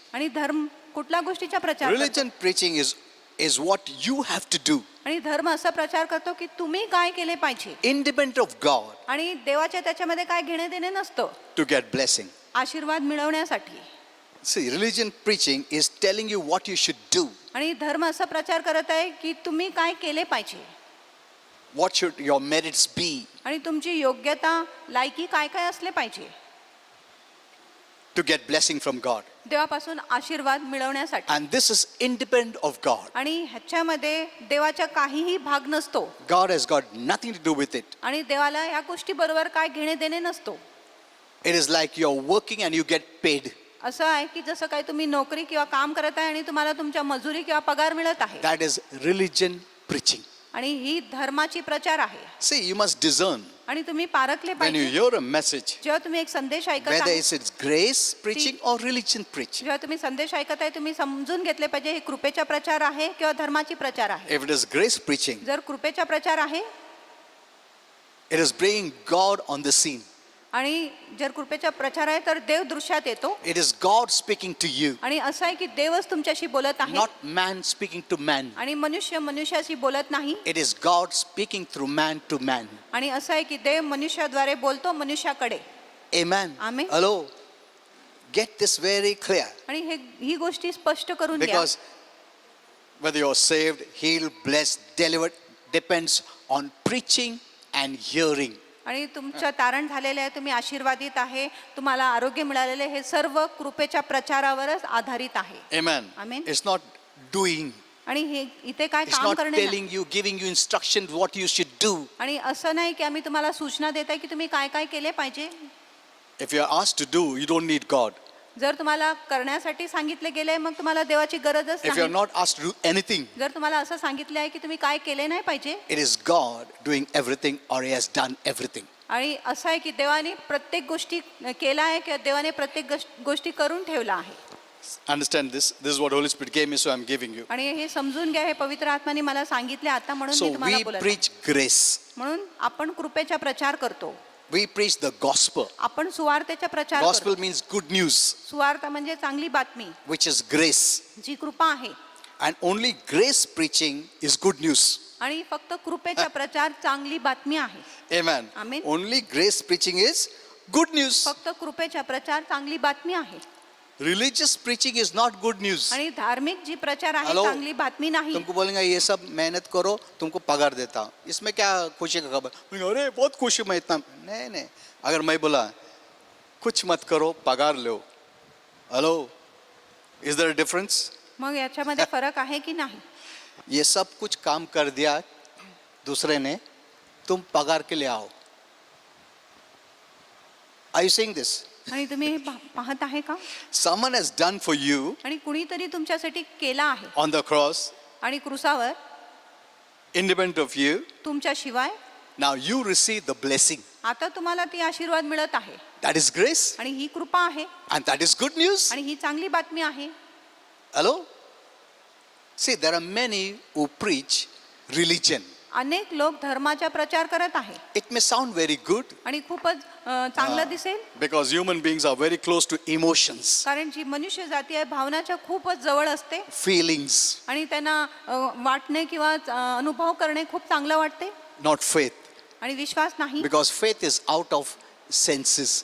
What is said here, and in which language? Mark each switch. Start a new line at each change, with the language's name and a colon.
Marathi: आणि धर्म कुठल्या गोष्टीचा प्रचार करतो?
English: Religion preaching is what you have to do,
Marathi: आणि धर्म असा प्रचार करतो की तुम्ही काय केले पाहिजे
English: independent of God,
Marathi: आणि देवाच्या त्याच्यामध्ये काय घेणे देणे नसतं
English: to get blessing.
Marathi: आशीर्वाद मिळवण्यासाठी.
English: See, religion preaching is telling you what you should do.
Marathi: आणि धर्म असा प्रचार करत आहे की तुम्ही काय केले पाहिजे
English: What should your merits be?
Marathi: आणि तुमची योग्यता लायकी काय काय असले पाहिजे
English: To get blessing from God.
Marathi: देवापासून आशीर्वाद मिळवण्यासाठी.
English: And this is independent of God.
Marathi: आणि ह्याच्यामध्ये देवाचा काहीही भाग नसतो
English: God has got nothing to do with it.
Marathi: आणि देवाला या गोष्टी बरोबर काय घेणे देणे नसतो.
English: It is like you're working and you get paid.
Marathi: असं आहे की जसं काय तुम्ही नोकरी किंवा काम करत आहे आणि तुम्हाला तुमच्या मजुरी किंवा पगार मिळत आहे.
English: That is religion preaching.
Marathi: आणि ही धर्माची प्रचार आहे.
English: See, you must discern.
Marathi: आणि तुम्ही पारखले
English: When you
Marathi: पाहिजे
English: hear a message,
Marathi: जेव्हा तुम्ही एक संदेश ऐकत
English: whether
Marathi: आहे,
English: it's grace preaching or religion preaching.
Marathi: जेव्हा तुम्ही संदेश ऐकत आहे तुम्ही समजून घेतले पाहिजे हे कृपेचा प्रचार आहे किंवा धर्माची प्रचार आहे.
English: If it is grace preaching,
Marathi: जर कृपेचा प्रचार आहे
English: it is bringing God on the scene.
Marathi: आणि जर कृपेचा प्रचार आहे तर देव दृश्यात येतो.
English: It is God speaking to you,
Marathi: आणि असं आहे की देवच तुमच्याशी बोलत आहे
English: not man speaking to man.
Marathi: आणि मनुष्य मनुष्याशी बोलत नाही.
English: It is God speaking through man to man.
Marathi: आणि असं आहे की देव मनुष्याद्वारे बोलतो मनुष्याकडे.
English: Amen. Amen. Hello. Get this very clear.
Marathi: आणि ही गोष्टी स्पष्ट करून घ्या.
English: Because whether you're saved, healed, blessed, delivered depends on preaching and hearing.
Marathi: आणि तुमचं तारण झालेलं आहे, तुम्ही आशीर्वादित आहे, तुम्हाला आरोग्य मिळालेले, हे सर्व कृपेच्या प्रचारावरच आधारित आहे.
English: Amen. Amen. It's not doing.
Marathi: आणि हे इथे काय
English: It's
Marathi: काम
English: not
Marathi: करणे नाही.
English: telling you, giving you instructions what you should do.
Marathi: आणि असं नाही की आम्ही तुम्हाला सूचना देत आहे की तुम्ही काय काय केले पाहिजे.
English: If you're asked to do, you don't need God.
Marathi: जर तुम्हाला करण्यासाठी सांगितले गेले मग तुम्हाला देवाची गरजच
English: If you're
Marathi: नाही.
English: not asked to do anything,
Marathi: जर तुम्हाला असं सांगितले आहे की तुम्ही काय केले नाही पाहिजे.
English: it is God doing everything or He has done everything.
Marathi: आणि असं आहे की देवाने प्रत्येक गोष्टी केला आहे किंवा देवाने प्रत्येक गोष्टी करून ठेवला आहे.
English: Understand this? This is what Holy Spirit gave me, so I'm giving you.
Marathi: आणि हे समजून घ्या, हे पवित्र आत्माने मला सांगितले आता म्हणून
English: So
Marathi: मी तुम्हाला
English: we
Marathi: बोलत आहे.
English: preach grace.
Marathi: म्हणून आपण कृपेचा प्रचार करतो.
English: We preach the gospel.
Marathi: आपण सुवार्तेचा प्रचार
English: Gospel
Marathi: करतो.
English: means good news,
Marathi: सुवार्त म्हणजे चांगली बातमी,
English: which is grace.
Marathi: जी कृपा आहे.
English: And only grace preaching is good news.
Marathi: आणि फक्त कृपेचा प्रचार चांगली बातमी आहे.
English: Amen. Amen. Only grace preaching is good news.
Marathi: फक्त कृपेचा प्रचार चांगली बातमी आहे.
English: Religious preaching is not good news.
Marathi: आणि धार्मिक जी प्रचार आहे
English: Hello?
Marathi: चांगली बातमी नाही.
Hindi: तुमको बोलेंगे ये सब मेहनत करो, तुमको पगार देता हूँ, इसमें क्या खुशी का खबर? बोलेंगे, अरे बहुत खुशी, मैं इतना नहीं. अगर मैं बोला कुछ मत करो, पगार लो,
English: Hello, is there a difference?
Marathi: मग याच्यामध्ये फरक आहे की नाही?
Hindi: ये सब कुछ काम कर दिया दूसरे ने, तुम पगार के लिए आओ.
English: Are you saying this?
Marathi: आणि तुम्ही हे पाहत आहे का?
English: Someone has done for you
Marathi: आणि कुणीतरी तुमच्यासाठी केला आहे.
English: on the cross,
Marathi: आणि क्रुसावर
English: independent of you.
Marathi: तुमच्याशिवाय
English: Now you receive the blessing.
Marathi: आता तुम्हाला ती आशीर्वाद मिळत आहे.
English: That is grace,
Marathi: आणि ही कृपा आहे.
English: and that is good news.
Marathi: आणि ही चांगली बातमी आहे.
English: Hello? See, there are many who preach religion.
Marathi: अनेक लोक धर्माचा प्रचार करत आहे.
English: It may sound very good
Marathi: आणि खूपच चांगलं दिसेल,
English: because human beings are very close to emotions,
Marathi: कारण जी मनुष्य जाती आहे भावनाच्या खूपच जवळ असते.
English: feelings,
Marathi: आणि त्यांना वाटणे किंवा अनुभव करणे खूप चांगलं वाटते.
English: not faith.
Marathi: आणि विश्वास नाही,
English: Because faith is out of senses,